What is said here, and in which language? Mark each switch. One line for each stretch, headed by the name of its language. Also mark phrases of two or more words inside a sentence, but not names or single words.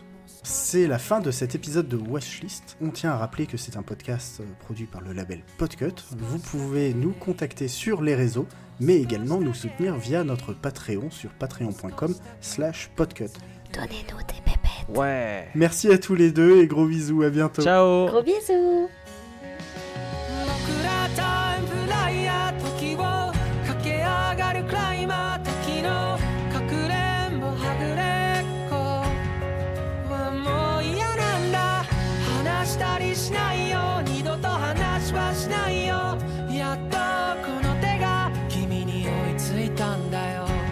French: C'est la fin de cet épisode de Watchlist. On tient à rappeler que c'est un podcast produit par le label Podcut. Vous pouvez nous contacter sur les réseaux, mais également nous soutenir via notre Patreon sur patreon.com/podcut. Donnez-nous des pépettes. Ouais. Merci à tous les deux et gros bisous, à bientôt. Ciao. Gros bisous.
Japanese: 僕らタイムフライヤー時を駆け上がるクライマー時のかくれんぼはぐれっこはもう嫌なんだ話したりしないよ二度と話はしないよやっとこの手が君に追いついたんだよ